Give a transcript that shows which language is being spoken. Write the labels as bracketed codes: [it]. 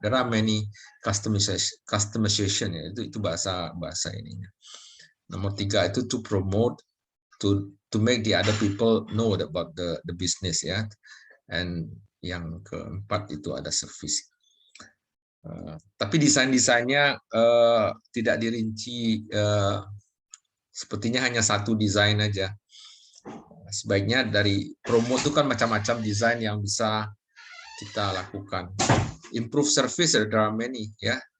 [en] There are many customization ya. [id] Itu bahasa ininya. Nomor 3 itu [en] to promote, to make the other people know about the business ya. And [id] yang keempat itu ada service. Tapi desainnya tidak dirinci, sepertinya hanya satu desain aja. Sebaiknya dari promo itu kan macam-macam desain yang bisa kita lakukan. [en] Improve service, there are many ya.